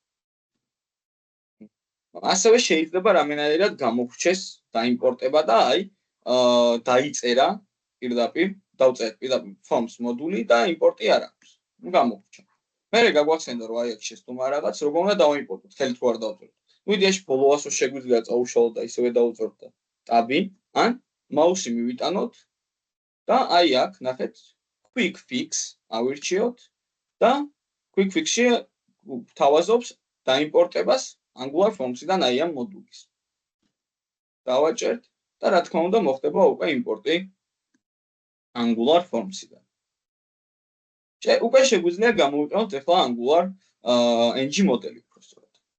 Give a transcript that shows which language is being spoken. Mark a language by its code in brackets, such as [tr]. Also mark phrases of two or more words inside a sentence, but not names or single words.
[ka] ასევე შეიძლება რამენაირად გამოგვრჩეს დაიმპორტება და აი დაიწერა პირდაპირ, დავწერეთ პირდაპირ forms მოდული და იმპორტი არ აქვს. გამოგვრჩა. მერე გაგვახსენდა რომ აი აქ შეცდომა რაღაც, როგორ უნდა დავაიმპორტოთ, ხელით რო არ დავწეროთ. ნუ იდეაში follow-ას შეგვიძლია წაუშალოთ და ისევე დავწეროთ და ტაბი, ან მაუსი მივიტანოთ და აი აქ ნახეთ [en] quick fix [ka] ავირჩიოთ და [en] quick fix- [ka] ში თავაზობს დაიმპორტებას Angular Forms-იდან აი ამ მოდულის. დავაჭერთ და რა თქმა უნდა მოხდება უკვე იმპორტი Angular Forms-იდან. უკვე შეგვიძლია გამოვიყენოთ ახლა Angular ng მოდელი უბრალოდ.